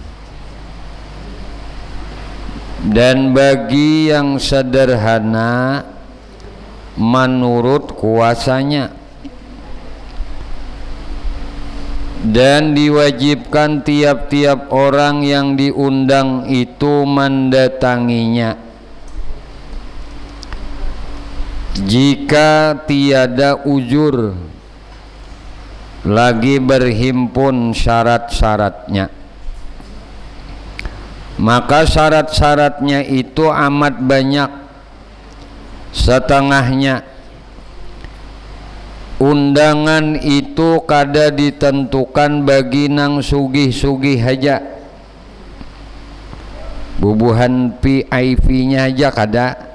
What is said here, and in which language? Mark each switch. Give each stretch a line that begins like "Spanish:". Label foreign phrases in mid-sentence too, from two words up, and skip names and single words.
Malay: Dan bagi yang sederhana menurut kuasanya, dan diwajibkan tiap-tiap orang yang diundang itu mendatanginya jika tiada ujur lagi berhimpun syarat-syaratnya. Maka syarat-syaratnya itu amat banyak.
Banjar: Setengahnya undangan itu kada ditentukan bagi nang sugih-sugih aja, bubuhan VIP-nya aja kada.